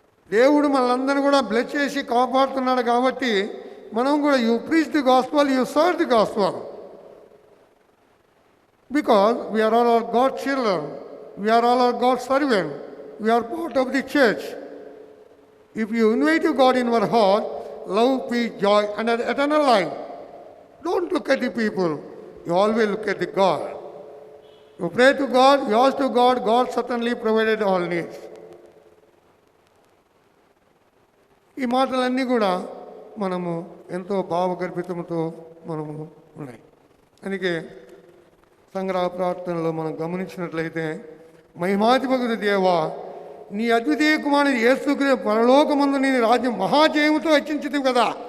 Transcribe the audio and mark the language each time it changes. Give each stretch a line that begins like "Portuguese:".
Telugu: దేవుడు మనల్ని కూడా బ్లెస్ చేసి కాపాడుతున్నాడు కాబట్టి మనం కూడా
English: You preach the gospel, you serve the gospel, because we are all our God children, we are all our God servant, we are part of the church. If you invite God in our heart, love, peace, joy, and an eternal life. Don't look at the people. You always look at the God. You pray to God, you ask to God, God certainly provided all needs.
Telugu: ఈ మాటలన్నీ కూడా మనము ఎంతో భావగర్భితంతో మనము ఉన్నాయి. అందుకే సంగ్రహ ప్రార్థనలో మనం గమనించినట్లయితే, మహిమాధిపతి దేవా, నీ అద్వితీయ కుమారుని యేసుక్రీస్తు పరలోకమందు నీ రాజ్యం మహాజయముతో హెచ్చించితివి కదా.